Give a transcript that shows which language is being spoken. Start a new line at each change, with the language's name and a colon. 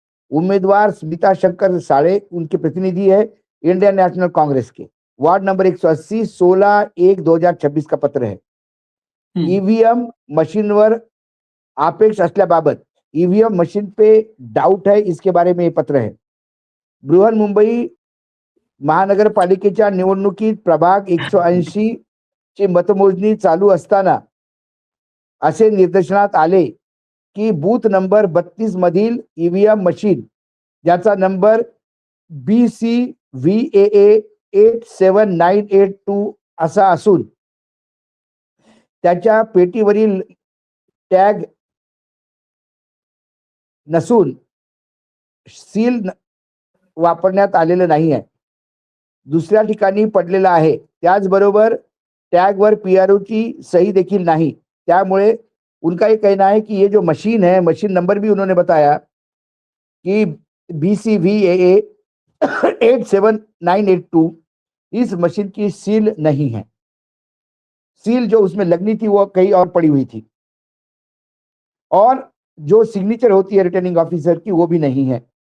Hindi: उम्मीदवार स्मिता शंकर साड़े उनके प्रतिनिधि है इंडियन नेशनल कांग्रेस के। वार्ड नंबर 180 16/1/2026 का पत्र है।
Marathi: ईवीएम मशीनवर आपेक्ष असल्याबाबत,
Hindi: ईवीएम मशीन पे डाउट है, इसके बारे में ये पत्र है।
Marathi: बृहन्मुंबई महानगरपालिकेच्या निवडणुकीत प्रभाग 180 ची मतमोजणी चालू असताना असे निर्देशनात आले की बूथ नंबर 32 मधील ईव्हीएम मशीन, ज्याचा नंबर BCVAA 87982 असा असून त्याच्या पेटीवरील टॅग नसून सील वापरण्यात आलेलं नाही आहे, दुसऱ्या ठिकाणी पडलेला आहे। त्याचबरोबर टॅगवर PRO की सही देखील नहीं।
Hindi: त्यामुळे उनका ये कहना है कि ये जो मशीन है, मशीन नंबर भी उन्होंने बताया कि BCVAA 87982, इस मशीन की सील नहीं है। सील जो उसमें लगनी थी वो कहीं और पड़ी हुई थी, और जो सिग्नेचर होती है रिटर्निंग ऑफिसर की वो भी नहीं है।